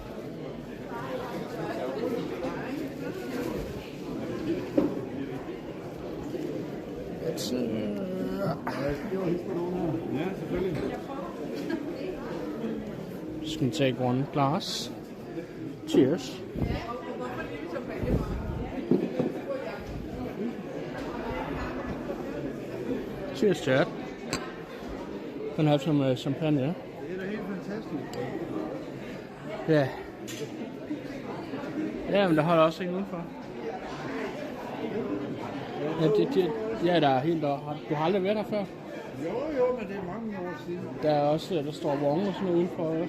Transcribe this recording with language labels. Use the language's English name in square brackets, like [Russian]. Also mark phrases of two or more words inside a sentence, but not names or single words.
[English] It's just gonna take one glass. Cheers. Cheers, Chad. Gonna have some champagne. [Danish] Det er da helt fantastisk. Ja. Ja, men der holder også en udenfor. Ja, der er helt der. Du har aldrig været der før? Jo, men det er mange år siden. Der står vogne og sådan noget udenfor også.